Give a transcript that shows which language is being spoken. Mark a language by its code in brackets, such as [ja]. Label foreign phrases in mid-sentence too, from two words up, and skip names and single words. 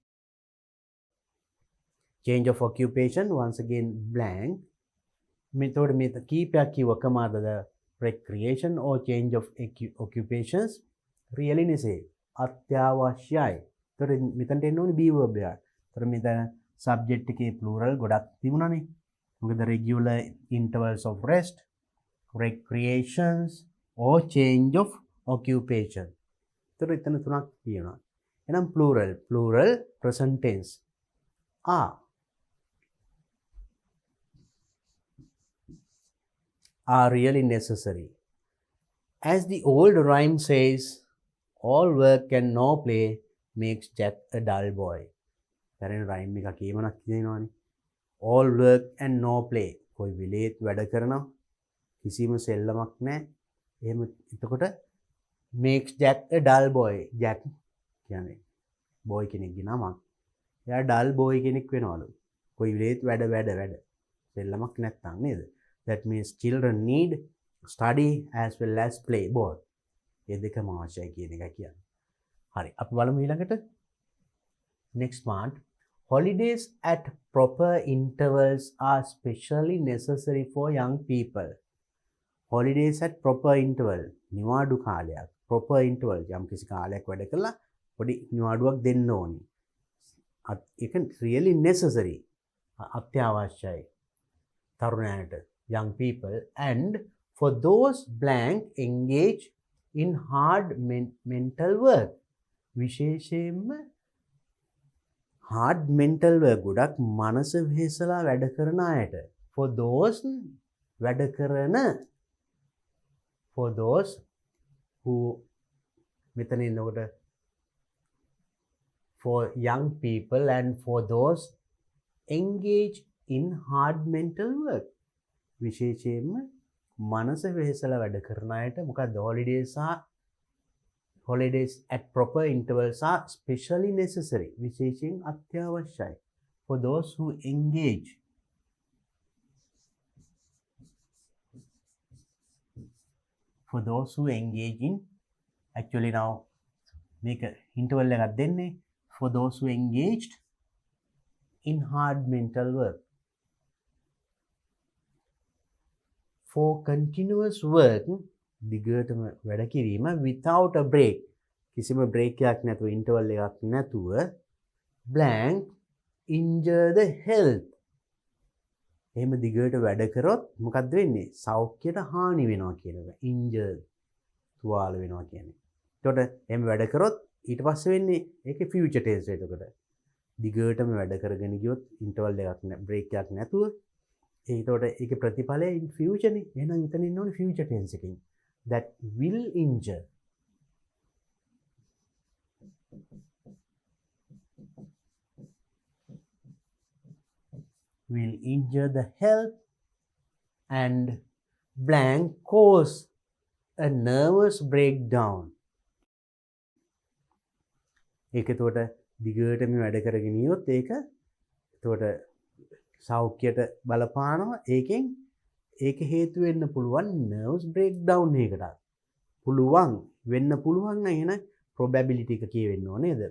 [en] Change of occupation, once again blank. [si] Method කීපයක් කිව්ව කමාදද? [en] Recreation or change of occupations really necessary. [si] අත්‍යවශ්‍යයි. ඒතර මෙතනට එන්න ඕනේ [en] be verb [si] එක. ඒතර මෙතන subject එකේ plural ගොඩක් තිබුණානේ. [en] මොකද regular intervals of rest, recreations or change of occupation. [si] ඒතර එතන තුනක් තියෙනවා. එහෙනම් [en] plural present tense. Are really necessary. As the old rhyme says, all work and no play makes Jack a dull boy. Current rhyme [si] එක කීමනක් කියනවනේ. [en] All work and no play. [si] කොයි වෙලේත් වැඩ කරනවා. කිසිම සෙල්ලමක් නැහැ. එහෙම එතකොට [en] makes Jack a dull boy. [si] Jack කියන්නේ boy කෙනෙක්ගේ නමක්. එයා [en] dull boy [si] කෙනෙක් වෙනවලු. කොයි වෙලේත් වැඩ. සෙල්ලමක් නැත්තම් නේද? [en] That means children need study as well as play both. [si] ඒ දෙකම අවශ්‍යයි කියන එක කියන්නේ. හරි. අපි බලමු ඊළඟට. [en] Next part. Holidays at proper intervals are especially necessary for young people. Holidays at proper interval. [si] නිවාඩු කාලයක්. [en] Proper interval. [si] යම් කිසි කාලයක් වැඩ කළා පොඩි නිවාඩුවක් දෙන්න ඕනි. [en] ඒක really necessary. [si] අත්‍යවශ්‍යයි. තරුණයන්ට. [en] Young people, and for those blank engaged in hard mental work. [si] විශේෂයෙන්ම [en] hard mental work [si] ගොඩක් මනස වෙහෙසලා වැඩ කරන අයට. [en] For those [si] වැඩ කරන, [en] for those who [si] මෙතන ඉන්නකොට [en] for young people and for those engaged in hard mental work. [si] විශේෂයෙන්ම මනස වෙහෙසලා වැඩ කරන අයට මොකක්ද [en] holidays at proper intervals are specially necessary. [si] විශේෂයෙන් අත්‍යවශ්‍යයි. [en] For those who engage in actually now make a interval [si] එකක් දෙන්නේ [en] for those who engaged in hard mental work. For continuous work [si] දිගටම වැඩ කිරීම [en] without a break [si] කිසිම break එකක් නැතුව interval එකක් නැතුව [en] blank injure the health. [si] එහෙම දිගට වැඩ කරොත් මොකක්ද වෙන්නේ? සෞඛ්‍යයට හානි වෙනවා කියන එක. injure තුවාල වෙනවා කියන්නේ. එතකොට එහෙම වැඩ කරොත් ඊට පස්සේ වෙන්නේ ඒකේ [en] future tense [si] එතකොට. දිගටම වැඩ කරගෙන ගියොත් interval එකක් break එකක් නැතුව ඒතකොට ඒකේ ප්‍රතිඵලය [en] in future [si] නේ. එහෙනම් මෙතන ඉන්න ඕනේ [en] future tense [si] එකකින්. [en] That will injure. Will injure the health and blank cause a nervous breakdown. [si] ඒක එතකොට දිගටම වැඩ කරගෙන ගියොත් ඒක එතකොට සෞඛ්‍යයට බලපානවා. ඒකෙන් ඒක හේතු වෙන්න පුළුවන් [en] nerves breakdown [si] එකකට. පුළුවන් වෙන්න පුළුවන් නම් එහෙනම් probability එක කියවෙන්න ඕනේ නේද?